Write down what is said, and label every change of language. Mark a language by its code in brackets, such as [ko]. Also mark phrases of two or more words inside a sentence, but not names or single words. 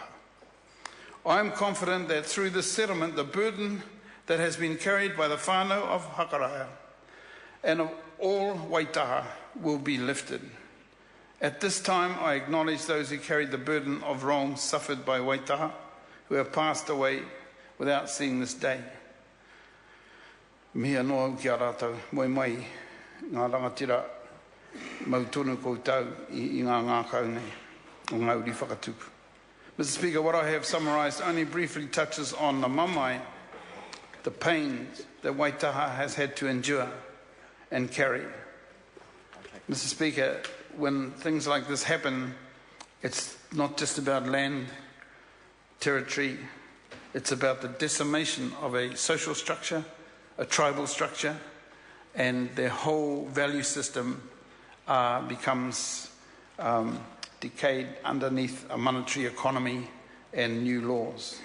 [en] I am confident that through this settlement, the burden that has been carried by the whānau of Hakaraya and of all Waitaha will be lifted. At this time, I acknowledge those who carried the burden of wrongs suffered by Waitaha, who have passed away without seeing this day. [mi] Mea noa ki a rātou, moi mai, ngā rangatira, mau tonu koutou i ngā ngākau nei, o ngā uri whakatupu. [en] Mr. Speaker, what I have summarised only briefly touches on the mamai, the pains that Waitaha has had to endure and carry. Mr. Speaker, when things like this happen, it's not just about land, territory, it's about the decimation of a social structure, a tribal structure, and their whole value system becomes decayed underneath a monetary economy and new laws.